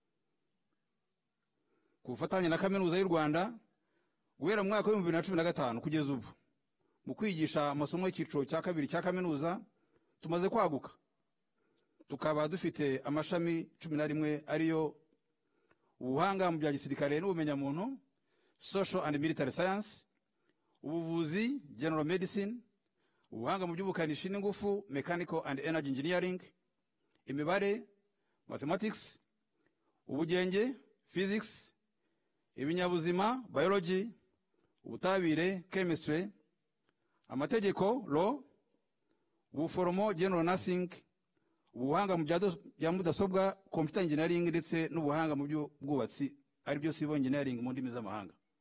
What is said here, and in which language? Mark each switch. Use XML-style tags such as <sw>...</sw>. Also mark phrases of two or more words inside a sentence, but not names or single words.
<rw>Ku bufatanye na Kaminuza y'u Rwanda guhera mu mwaka wa 2015 kugeza ubu mu kwigisha amasomo y'icyiciro cya kabiri cya kaminuza tumaze kwaguka, tukaba dufite amashami 11 ariyo ubuhanga mu bya gisirikare n'ubumenyamuntu,</rw> <en>social and military science,</en> <rw>ubuvuzi</rw> <en>general medicine,</en> <rw>ubuhanga mu by'ubukanishi n'ingufu</rw> <en>mechanical and energy engineering,</en> <rw>imibare mathematics, ubugenge physics, ibinyabuzima biology, ubutabire chemistry, amategeko law, ubuforomo general nursing, ubuhanga mu bya mudasobwa</rw> <en>computer engineering</en> <rw>ndetse n'ubuhanga mu by'ubwubatsi ari byo</rw> <en>civil engineering</en> <rw>mu ndimi z'amahanga.</rw>